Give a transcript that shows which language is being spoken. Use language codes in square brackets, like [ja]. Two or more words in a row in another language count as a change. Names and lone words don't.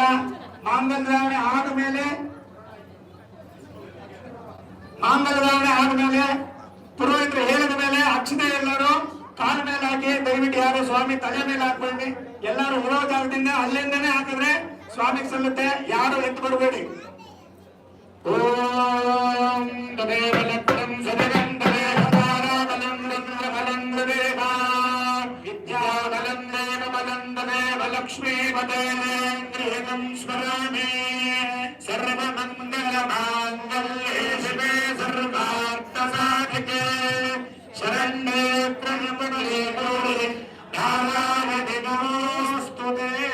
[kn] ಮಾಂಗಲ್ಯ ಧಾರಣೆ ಆದ್ಮೇಲೆ ಪುರೋಹಿತರು ಹೇಳಿದ ಮೇಲೆ ಅಕ್ಷತೆ ಎಲ್ಲರೂ ಕಾಲ ಮೇಲೆ ಹಾಕಿ, ದಯವಿಟ್ಟು ಯಾರು ಸ್ವಾಮಿ ತಲೆ ಮೇಲೆ ಹಾಕ್ಬೇಡಿ. ಎಲ್ಲರೂ ಹೊರೋ ಜಾಗದಿಂದ ಅಲ್ಲಿಂದನೇ ಹಾಕಿದ್ರೆ ಸ್ವಾಮಿಗೆ ಸಲ್ಲುತ್ತೆ. ಯಾರು ಎದ್ದು ಬರಬೇಡಿ. [sa] ಓಂ ತದೇವ ಲಕ್ಷ್ಮಂ ಸದಗಂ ತದೇವ ತಾರಾಬಲಂ ರುದ್ರಬಲಂ ತದೇವ ವಿದ್ಯಾಬಲಂ ದೇವ ಬಲಂ ತದೇವ ಲಕ್ಷ್ಮೀಪತೇಂದ್ರಿಯಂ ಸ್ಮರಾಮಿ. ಸರ್ವಮಂಗಲ ಮಾಂಗಲ್ಯೇ ಶಿವೆ ಸರ್ವಾರ್ಥ ಸಾಧಿಕೆ ಶರಣ್ಯೇ ತ್ರ್ಯಂಬಕೆ ಗೌರಿ ನಾರಾಯಣಿ ನಮೋಸ್ತುತೇ.